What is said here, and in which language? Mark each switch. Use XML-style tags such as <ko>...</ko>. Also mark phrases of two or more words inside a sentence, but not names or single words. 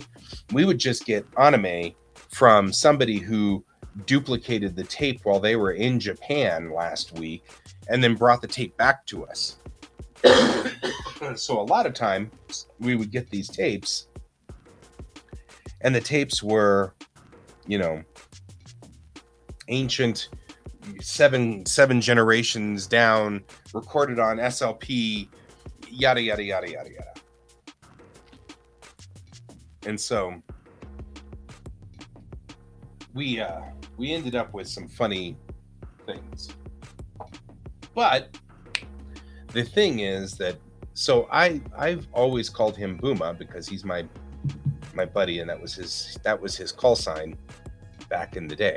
<en>We would just get anime from somebody who duplicated the tape while they were in Japan last week and then brought the tape back to us. So a lot of times we would get these tapes, and the tapes were, you know, ancient seven generations down, recorded on SLP, yada yada yada yada yada. And so we ended up with some funny things. But the thing is that, so I've always called him Booma because he's my buddy, and that was his call sign back in the day.</en>